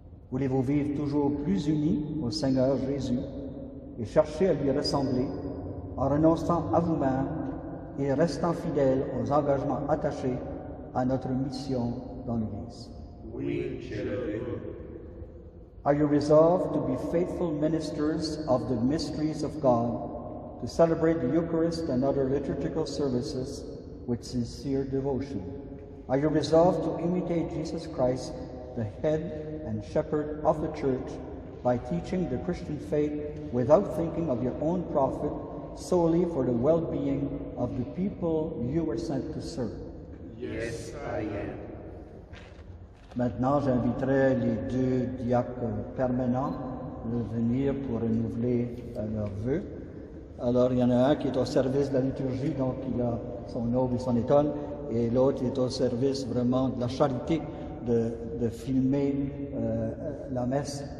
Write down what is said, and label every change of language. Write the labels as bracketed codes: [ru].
[fr] Voulez-vous vivre toujours plus unis au Seigneur Jésus et chercher à lui ressembler en renonçant à vous-même et restant fidèles aux engagements attachés à notre mission dans l'Église? Oui, je le veux. [en] Are you resolved to be faithful ministers of the mysteries of God, to celebrate the Eucharist and other liturgical services with sincere devotion? Are you resolved to imitate Jesus Christ, the head and shepherd of the Church, by teaching the Christian faith without thinking of your own profit, solely for the well-being of the people you were sent to serve? Yes, I am. [fr] Maintenant, j'inviterai les deux diacres permanents à venir pour renouveler leurs vœux. Alors, il y en a un qui est au service de la liturgie, donc il a son aube et son étole, et l'autre est au service vraiment de la charité, de filmer la messe.